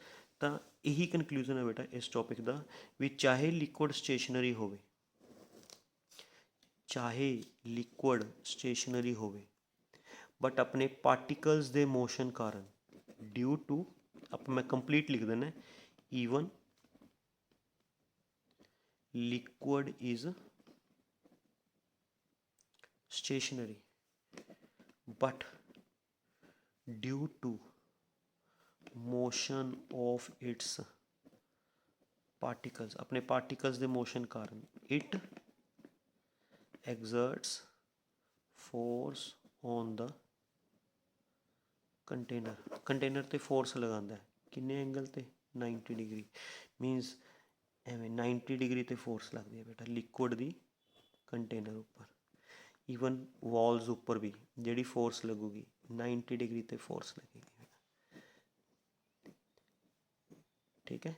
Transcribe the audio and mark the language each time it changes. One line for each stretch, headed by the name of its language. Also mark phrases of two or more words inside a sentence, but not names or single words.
Punjabi: ਤਾਂ ਇਹੀ ਕਨਕਲੂਜ਼ਨ ਹੈ ਬੇਟਾ ਇਸ ਟੌਪਿਕ ਦਾ, ਵੀ ਚਾਹੇ
English: liquid stationary
Punjabi: ਹੋਵੇ, ਚਾਹੇ
English: liquid stationary
Punjabi: ਹੋਵੇ, ਬਟ ਆਪਣੇ ਪਾਰਟੀਕਲਸ ਦੇ ਮੋਸ਼ਨ ਕਾਰਨ,
English: due to,
Punjabi: ਆਪਾਂ ਮੈਂ ਕੰਪਲੀਟ ਲਿਖ ਦਿੰਦਾ, ਈਵਨ
English: liquid is stationary but due to motion of its particles,
Punjabi: अपने particles ਦੇ motion ਕਾਰਨ,
English: it exerts force on the container,
Punjabi: container ਤੇ force ਲਗਾਉਂਦਾ ਹੈ, ਕਿੰਨੇ ਐਂਗਲ ਤੇ? 90 ਡਿਗਰੀ। ਮੀਨਸ ਐਵੇਂ 90 ਡਿਗਰੀ 'ਤੇ ਫੋਰਸ ਲੱਗਦੀ ਹੈ ਬੇਟਾ ਲਿਕੁਇਡ ਦੀ ਕੰਟੇਨਰ ਉੱਪਰ। ਈਵਨ ਵਾਲਸ ਉੱਪਰ ਵੀ ਜਿਹੜੀ ਫੋਰਸ ਲੱਗੂਗੀ 90 ਡਿਗਰੀ 'ਤੇ ਫੋਰਸ ਲੱਗੇਗੀ, ਠੀਕ ਹੈ।